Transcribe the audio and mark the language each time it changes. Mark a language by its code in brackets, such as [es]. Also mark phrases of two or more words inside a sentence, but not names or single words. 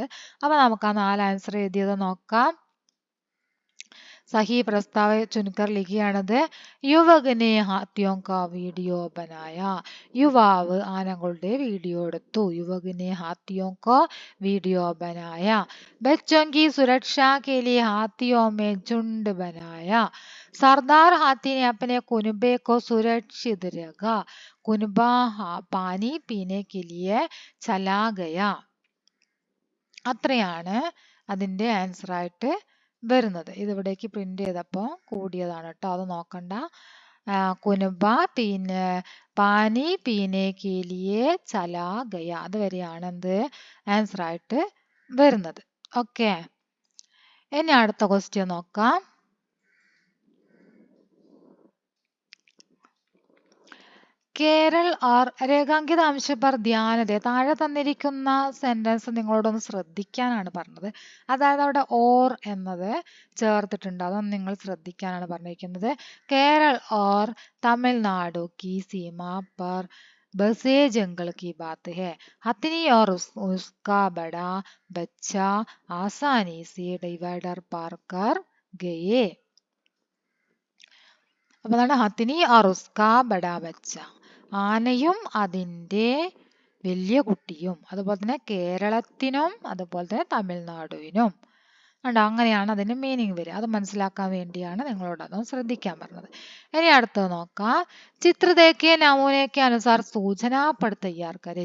[ml] അപ്പൊ നമുക്ക് ആ 4 ആൻസർ എഴുതിയത് നോക്കാം. [hi] सही प्रस्ताव चुनकर ലിഖിയാണത്. युवक ने हाथियों का वीडियो बनाया. [ml] യുവാവ് ആനകളുടെ വീഡിയോ എടുത്തു. [hi] युवक ने हाथियों का वीडियो बनाया. ബच्चों की सुरक्षा के लिए हाथियों में झुंड बनाया. सरदार हाथी ने अपने कुनबे को सुरक्षित रखा. कुनबा पानी पीने के लिए चला गया. [ml] അത്രയാണ് അതിന്റെ ആൻസർ ആയിട്ട് വരുന്നത്. ഇതിവിടേക്ക് പ്രിന്റ് ചെയ്തപ്പോൾ കൂടിയതാണ് കേട്ടോ, അത് നോക്കണ്ട. കുനുബ പിന്നെ [hi] पानी पीने के लिए चला गया, [ml] അതുവരെയാണ് എന്ത് ആൻസർ ആയിട്ട് വരുന്നത്. ഓക്കെ, ഇനി അടുത്ത ക്വസ്റ്റ്യൻ നോക്കാം. [hi] केरल और रेखांकित अंश पर ध्यान दें. [ml] താഴെ തന്നിരിക്കുന്ന സെന്റൻസ് നിങ്ങളോടൊന്ന് ശ്രദ്ധിക്കാനാണ് പറഞ്ഞത്. അതായത് അവിടെ ഓർ എന്നത് ചേർത്തിട്ടുണ്ട്, അതൊന്ന് നിങ്ങൾ ശ്രദ്ധിക്കാനാണ് പറഞ്ഞിരിക്കുന്നത്. [hi] केरल और तमिलनाडु की सीमा पर बसे जंगल की बात है. हथनी और उसका बड़ा बच्चा आसानी से डिवाइडर पार कर गए. [ml] അപ്പൊ അതാണ് [hi] ഹത്തിനി और उसका बड़ा बच्चा. [ml] ആനയും അതിൻ്റെ വലിയ കുട്ടിയും. അതുപോലെ തന്നെ കേരളത്തിനും അതുപോലെ തന്നെ തമിഴ്നാടുവിനും. കണ്ടോ, അങ്ങനെയാണ് അതിന് മീനിങ് വരിക. അത് മനസ്സിലാക്കാൻ വേണ്ടിയാണ് നിങ്ങളോട് അതൊന്ന് ശ്രദ്ധിക്കാൻ പറഞ്ഞത്. ഇനി അടുത്തത് നോക്കാം. [hi] चित्र देखिए नमूने के अनुसार सूचना पट तैयार करें.